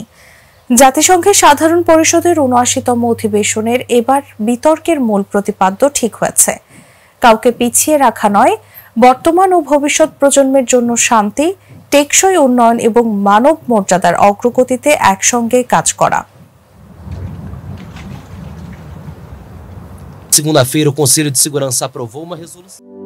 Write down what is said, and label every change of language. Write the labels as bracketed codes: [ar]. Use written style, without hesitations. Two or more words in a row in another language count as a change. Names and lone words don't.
[bn] জাতিসংঘের সাধারণ পরিষদের ৭৯তম অধিবেশনের এবার বিতর্কের মূল প্রতিপাদ্য ঠিক হয়েছে। কাউকে পিছিয়ে রাখা নয়, বর্তমান ও ভবিষ্যৎ প্রজন্মের জন্য শান্তি, টেকসই উন্নয়ন এবং মানব মর্যাদার অগ্রগতিতে একসঙ্গে কাজ করা। [pt] Segunda-feira, o Conselho de Segurança aprovou uma resolução.